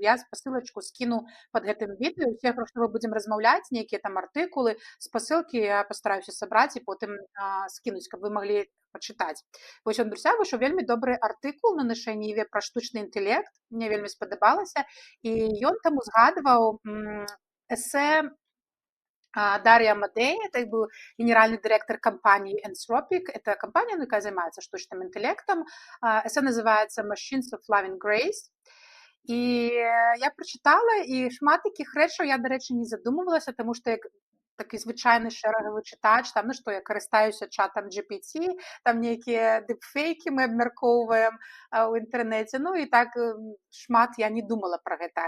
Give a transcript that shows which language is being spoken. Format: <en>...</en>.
<be>Я спасылачку скіну пад гэтым відэо. Усе, пра што мы будзем размаўляць, нейкія там артыкулы, спасылкі я пастараюся сабраць і потым скінуць, каб вы маглі пачытаць. Вось у Андруся выйшаў вельмі добры артыкул на нашай ніве пра штучны інтэлект. Мне вельмі спадабалася. І ён там узгадваў эсэ Дарья Амадей,</be> <ru>это был генеральный директор компании</ru> <be>Anthropic.</be> <ru>Это компания, которая занимается штучным интеллектом. Эссе называется</ru> <be>Machines of Loving Grace. І я прочитала, і шмат таких рэчаў я, дарэчы, не задумывалася, тому што як такі звычайны шэрагавы чытач, там, я карыстаюся чатам GPT, там нейкія дипфейкі мы абмяркоўваем у інтэрнэце, ну і так шмат я не думала пра гэта.</be>